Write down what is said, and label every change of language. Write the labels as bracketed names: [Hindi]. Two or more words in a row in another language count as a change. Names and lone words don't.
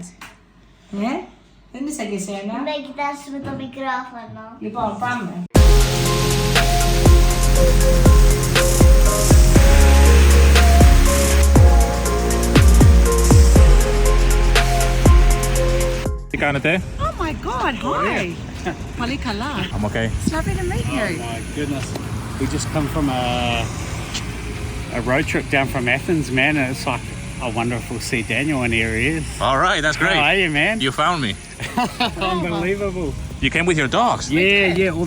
[Greek] Δεν είναι σαν και εσένα. Να κοιτάσεις με το μικρόφωνο. Λοιπόν, πάμε. Τι κάνετε? [English] Oh my God, hi. [Greek] Πολύ καλά. [English] I'm okay. It's lovely to meet you. Oh my goodness. We just come from a road trip down from Athens, man, and it's like, I wonder if we'll see Daniel, and here he is. All right, that's great. How are you, man? You found me. Unbelievable. You came with your dogs. Yeah, all